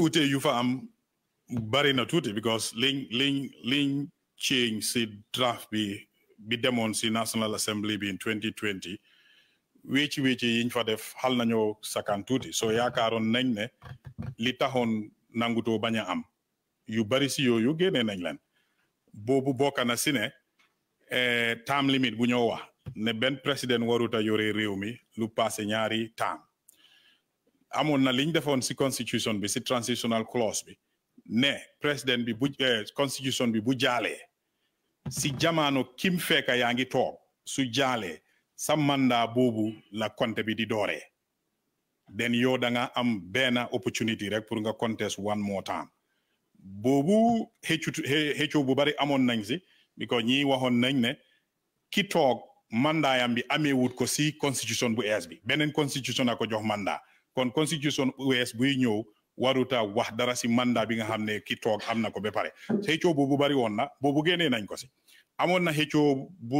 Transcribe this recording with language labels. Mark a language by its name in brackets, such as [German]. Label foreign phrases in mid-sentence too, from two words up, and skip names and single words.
[Wolof] ute yu fa am bari na tuuti because liñ change si draft bi demoon si National Assembly bi in 2020 wécci yiñ fa def xal nañoo sakan tuuti so yaakaaroon nañ ne li taxoon nangutoo bañ a am yu bari si yooyu génnee nañ leen boobu bokk na si ne [English] term limit [Wolof] bu ñoo wax ne benn président waruta yore réew mi lu passé ñaari term amoon na liñ defoon si constitution bi si [English] transitional clause [Wolof] bi ne président bi bu constitution bi bu jaalee si jamono kim fekka yaa ngi toog su jaalee sa mandat boobu la compte bi di dooree then yow da nga am benn opportunity rek pour nga contest [English] one more time [Wolof] boobu xëccoo bu bari amoon nañ si because ñi waxoon nañ ne ki toog mandaayam bi amee wut ko si constitution bu ees bi beneen constitution a ko jox mandat kon constitution bu ees buy ñëw waruta wax dara si mandat bi nga xam ne ki toog am na ko ba pare xëccoo boobu bari woon na boobu génnee nañ ko si amoon na xëccoo